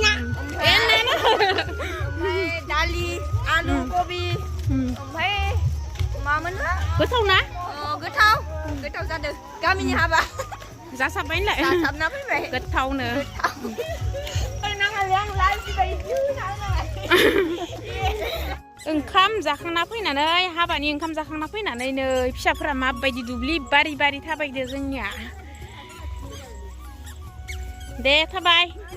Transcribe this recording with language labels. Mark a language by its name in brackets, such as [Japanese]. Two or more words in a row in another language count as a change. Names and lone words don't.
[Bodo] ompray dali, alu kobi, ompray mamen ha? Gotaw na? Gotaw जादों गामिनि हाबा जासाबबायलाय जासाबना फैबाय गोथावनो ओंखाम जाखांना फैनानै हाबानि ओंखाम जाखांना फैनानै नै फिसाफोरा माबायदि दुब्लि बारि बारि थाबायदो जोंनिया दे थाबाय